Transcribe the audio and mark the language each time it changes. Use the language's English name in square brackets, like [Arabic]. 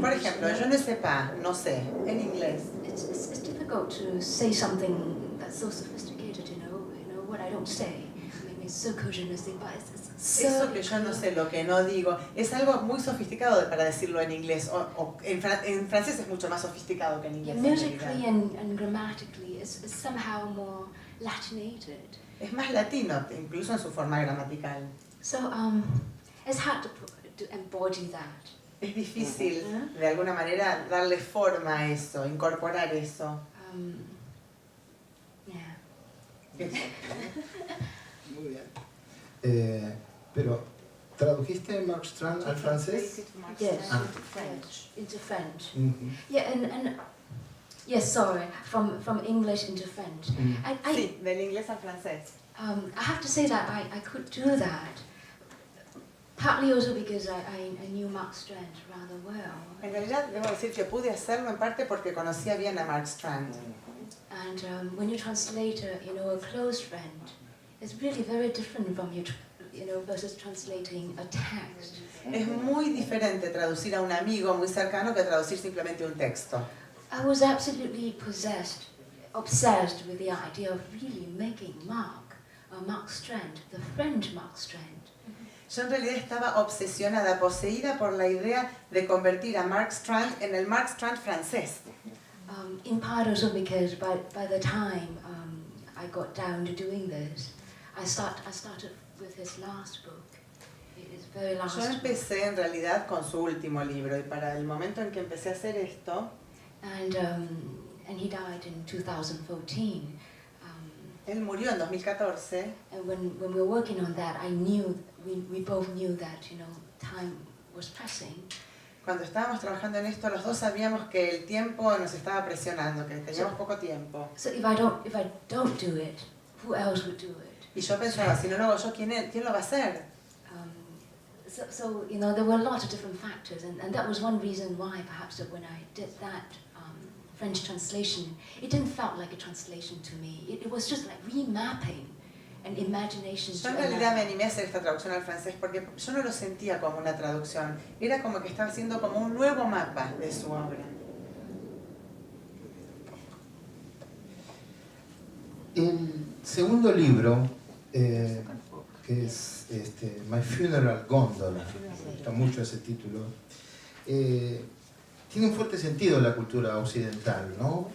[Spanish] Por ejemplo, yo [French] ne sais pas, [Spanish] no sé, en inglés. [English] it's difficult to say something that's so sophisticated, you know what I don't say. Maybe [French] ce que je ne sais pas. [Spanish] Eso que yo no sé, lo que no digo, es algo muy sofisticado para decirlo en inglés. En francés es mucho más sofisticado que en [English] Yeah, [Spanish] inglés. [English] musically and grammatically, it's somehow more Latinated. [Spanish] Es más latino, incluso en su forma gramatical. [English] So it's hard to embody that. [Spanish] Es difícil, de alguna manera, darle forma a eso, incorporar eso. [English] Yeah. [Spanish] Muy bien. Pero, ¿tradujiste Mark Strand al francés? [English] Yes. Ah. French. Into French. Ujú. Yeah, and yes, sorry, from English into French. I [Spanish] Sí, del inglés al francés. [English] I have to say that I could do that. Partly also because I knew Mark Strand rather well. [Spanish] En realidad, debo decir que pude hacerlo en parte porque conocía bien a Mark Strand. [English] And when you translate a close friend, it's really very different from versus translating a text. [Spanish] Es muy diferente traducir a un amigo muy cercano que traducir simplemente un texto. [English] I was absolutely obsessed with the idea of really making Mark Strand, the French Mark Strand. [Spanish] Yo en realidad estaba obsesionada, poseída por la idea de convertir a Mark Strand en el Mark Strand francés. [English] In part also because by the time I got down to doing this, I started with his last book. His very last [Spanish] Yo [English] book. [Spanish] empecé en realidad con su último libro y para el momento en que empecé a hacer esto, [English] And he died in 2014. [Spanish] él murió en 2014 [English] And when we were working on that, we both knew that time was pressing. [Spanish] Cuando estábamos trabajando en esto, los dos sabíamos que el tiempo nos estaba presionando, que teníamos poco tiempo. [English] So if I don't do it, who else would do it? [Spanish] Y yo pensaba, si no lo hago yo, ¿quién lo va a hacer? [English] So there were a lot of different factors, and that was one reason why perhaps that when I did that French translation, it didn't felt like a translation to me. It was just like remapping an imagination [Spanish] Yo [English] to [Spanish] en realidad me [English] another. [Spanish] animé a hacer esta traducción al francés porque yo no lo sentía como una traducción, era como que estaba haciendo como un nuevo mapa de su obra. El segundo libro, que es My Funeral Gondola, me gusta mucho ese título, tiene un fuerte sentido en la cultura occidental, ¿no?